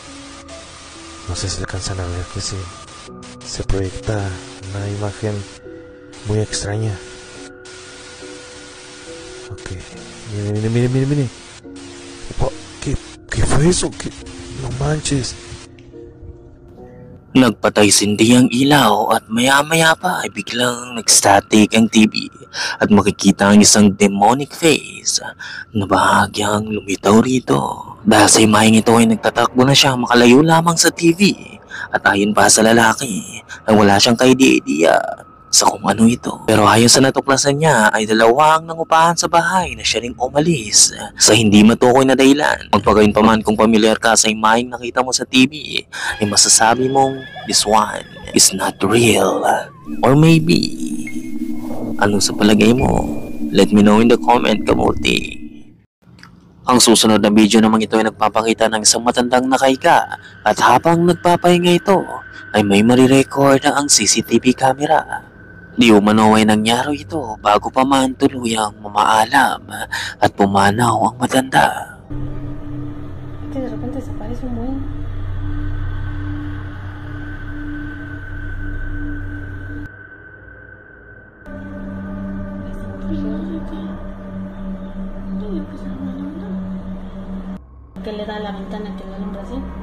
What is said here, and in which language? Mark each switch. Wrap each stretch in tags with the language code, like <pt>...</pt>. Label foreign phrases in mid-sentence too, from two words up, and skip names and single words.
<es>Que se proyecta una imagen muy extraña. Ok. Miren. ¿Qué fue eso? No manches.</es> <tl>Nagpatay-sindi ang ilaw at maya-maya pa ay biglang nag-static ang TV at makikita ang isang</tl> <en>demonic face</en> <tl>na bahagyang lumitaw rito. Dahil sa imaheng ito ay nagtatakbo na siya makalayo lamang sa TV at ayon pa sa lalaki ay wala siyang ka-idea sa kung ano ito. Pero ayon sa natuklasan niya ay dalawang nangupahan sa bahay na siya ring umalis sa hindi matukoy na dahilan. Magpagayon pa man kung pamilyar ka sa imaheng nakita mo sa TV ay masasabi mong</tl> <en>this one is not real. Or maybe,</en> <tl>ano sa palagay mo?</tl> <en>Let me know in the comment, kamuti.</en> <tl>Ang susunod na video naman ito ay nagpapakita ng isang matandang nakahiga at habang nagpapahinga ito ay may marirecord ang</tl> <en>CCTV camera.</en> <tl>Di umano ay nangyari ito bago pa man tuluyang mamaalam at pumanaw ang matanda.</tl> <es>De repente desaparece un buen. ¿Qué le da a la ventana que le alumbra así?</es>